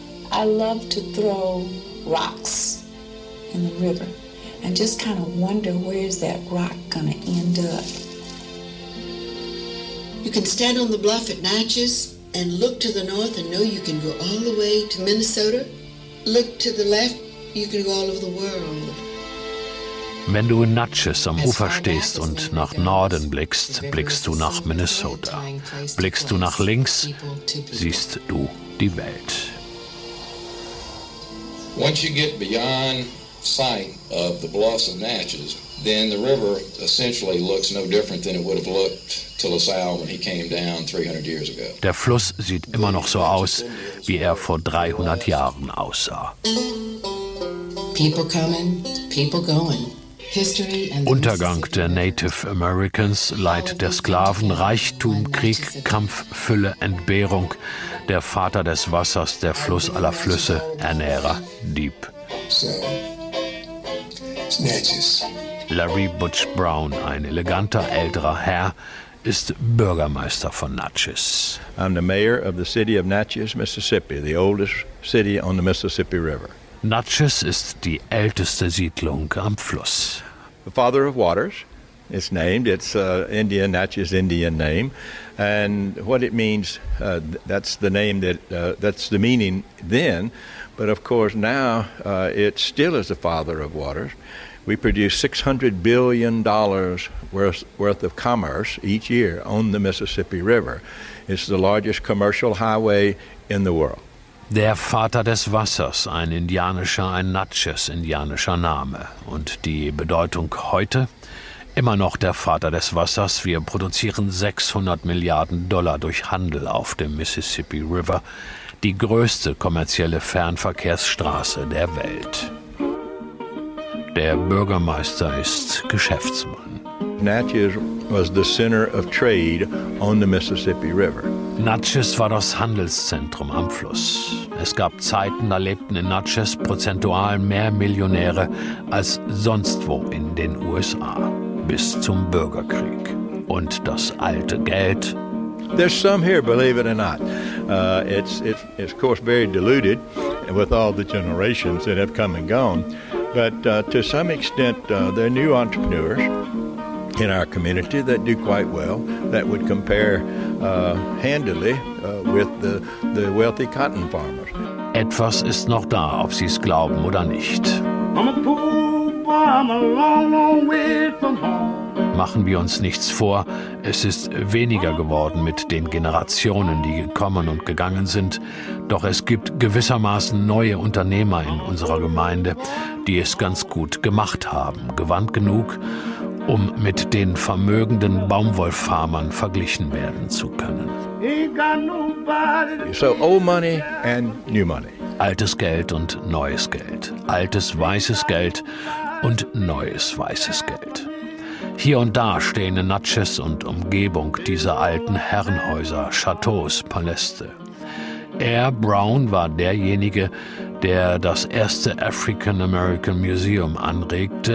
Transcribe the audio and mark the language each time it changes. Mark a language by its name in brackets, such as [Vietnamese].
[English] I love to throw rocks in the river and just kind of wonder, where is that rock going to end up? You can stand on the bluff at Natchez and look to the north and know you can go all the way to Minnesota. Look to the left, you can go all over the world. [German] Wenn du in Natchez am Ufer stehst und nach Norden blickst, blickst du nach Minnesota. Blickst du nach links, siehst du die Welt. [English] Once you get beyond sight of the bluffs of Natchez, then the river essentially looks no different than it would have looked to LaSalle when he came down 300 years ago. [German] Der Fluss sieht immer noch so aus, wie vor 300 Jahren aussah. [English] People coming, people going. [German] Untergang der Native Americans, Leid der Sklaven, Reichtum, Krieg, Kampf, Fülle, Entbehrung. Der Vater des Wassers, der Fluss aller Flüsse, Ernährer, Dieb. Larry Butch Brown, ein eleganter älterer Herr, ist Bürgermeister von Natchez. [English] I'm the mayor of the city of Natchez, Mississippi, the oldest city on the Mississippi River. [German] Natchez ist die älteste Siedlung am Fluss. [English] The Father of Waters is named. It's Indian, Natchez Indian name. And what it means, that's the name that, that's the meaning then. But of course now it still is the Father of Waters. We produce $600 billion worth of commerce each year on the Mississippi River. It's the largest commercial highway in the world. [German] Der Vater des Wassers, ein Natchez-indianischer Name. Und die Bedeutung heute? Immer noch der Vater des Wassers. Wir produzieren 600 Milliarden Dollar durch Handel auf dem Mississippi River. Die größte kommerzielle Fernverkehrsstraße der Welt. Der Bürgermeister ist Geschäftsmann. [English] Natchez was the center of trade on the Mississippi River. [German] Natchez war das Handelszentrum am Fluss. Es gab Zeiten, da lebten in Natchez prozentual mehr Millionäre als sonst wo in den USA. Bis zum Bürgerkrieg. Und das alte Geld. [English] There's some here, believe it or not. It's of course very diluted with all the generations that have come and gone. But to some extent, there are new entrepreneurs in our community that do quite well, that would compare handily with the wealthy cotton farmers. [German] Etwas ist noch da, ob sie es glauben oder nicht. [English] I'm a poor boy, I'm a long, long way from home. [German] machen wir uns nichts vor, es ist weniger geworden mit den Generationen, die gekommen und gegangen sind. Doch es gibt gewissermaßen neue Unternehmer in unserer Gemeinde, die es ganz gut gemacht haben, gewandt genug, um mit den vermögenden Baumwollfarmern verglichen werden zu können. [English] So old money and new money. [German] Altes Geld und neues Geld. Altes weißes Geld und neues weißes Geld. Hier und da stehen in Natchez und Umgebung dieser alten Herrenhäuser, Chateaus, Paläste. Air Brown war derjenige, der das erste African American Museum anregte.